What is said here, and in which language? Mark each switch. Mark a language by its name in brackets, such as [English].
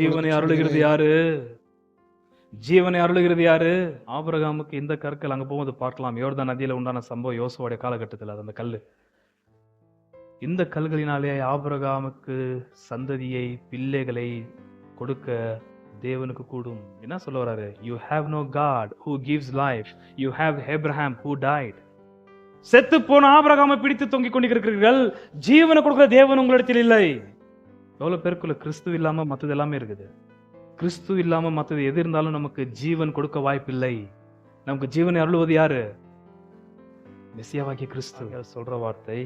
[Tamil] ஜீவனை அருளுகிறது யாரு? ஜீவனை அருளுகிறது யாரு? ஆபிரகாமுக்கு இந்த கற்கள் அங்க போகும்போது பார்க்கலாம். யோர்தான் நதியில உண்டான சம்பவம் யோசுவோடைய காலகட்டத்தில். அது அந்த கல்லு. இந்த கல்களினாலே ஆபிரகாமுக்கு சந்ததியை பிள்ளைகளை கொடுக்க தேவனுக்கு கூடும். என்ன சொல்ல வராரு? [English] You have no God who gives life. You have Abraham who died. [Tamil] செத்து போன ஆபிரகாமை பிடித்து தொங்கிக் கொண்டிருக்கிறீர்கள். ஜீவனை கொடுக்கிற தேவன் உங்களிடத்தில் இல்லை. எவ்வளவு பேருக்குள்ள கிறிஸ்து இல்லாம மத்தது எல்லாமே இருக்குது. கிறிஸ்து இல்லாம மத்தது எது இருந்தாலும் நமக்கு ஜீவன் கொடுக்க வாய்ப்பில்லை. நமக்கு ஜீவனை அருளுவது யாரு? மெசியாவாகிய கிறிஸ்து சொல்ற வார்த்தை.